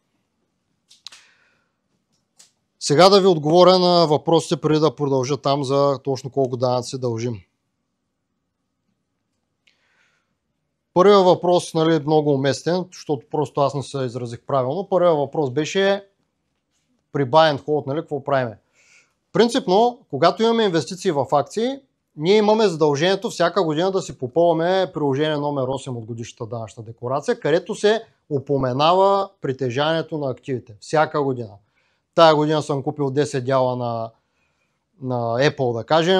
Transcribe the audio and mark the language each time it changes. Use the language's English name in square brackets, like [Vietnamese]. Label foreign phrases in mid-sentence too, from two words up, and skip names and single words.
[Bulgarian] Сега да ви отговоря на въпросите, преди да продължа там за точно колко данъци дължим. Първият въпрос, нали, много уместен, защото просто аз не се изразих правилно. Първият въпрос беше при [English] buy and hold, [Bulgarian] нали, какво правиме? Принципно, когато имаме инвестиции в акции, ние имаме задължението всяка година да си попълваме приложение номер 8 от годишната данъчна декларация, където се упоменава притежанието на активите. Всяка година. Тая година съм купил 10 дяла на Apple, да кажем.